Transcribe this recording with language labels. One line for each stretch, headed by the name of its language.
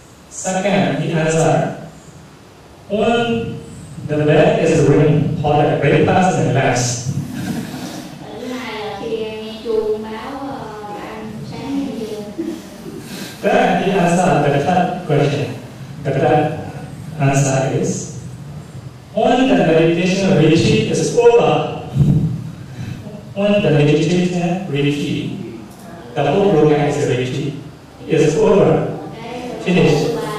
English: Second, he answered, when the bed is ringing for the breakfast and relax.
Vietnamese: Thứ hai là khi nghe chuông báo ăn sáng hay chưa.
English: Then he answered the third question. The third answer is, when the meditation retreat is over, when the meditation retreat, the whole program is retreat, is over, finished.